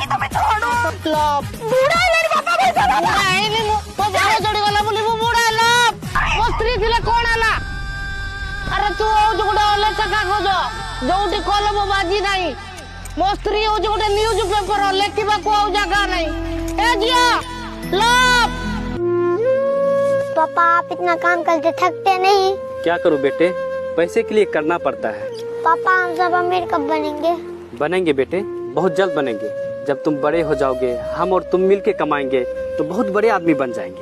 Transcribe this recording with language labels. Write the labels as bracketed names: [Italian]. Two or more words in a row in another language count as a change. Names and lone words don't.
[Odia] ଚଢିଗଲା ବୋଲି ମୁଁ ବୁଢା ହେଲା ମୋ ସ୍ତ୍ରୀ ଥିଲେ କଣ ହେଲା ଆରେ ତୁ ହଉଛୁ ଗୋଟେ ଅଲେଖା କାଗଜ ଯୋଉଠି କଲମ ବାଜି ନାହିଁ ମୋ ସ୍ତ୍ରୀ ହଉଛି ଗୋଟେ [English] news paper [Odia] ଲେଖିବାକୁ ଆଉ ଜାଗା ନାହିଁ ଏ ଝିଅ ଲଭ। [Hindi] पापा आप इतना काम करते थकते नहीं? क्या करूं बेटे, पैसे के लिए करना पड़ता है। पापा हम सब अमीर कब बनेंगे? बनेंगे बेटे, बहुत जल्द बनेंगे। जब तुम बड़े हो जाओगे हम और तुम मिलके कमाएंगे तो बहुत बड़े आदमी बन जाएंगे।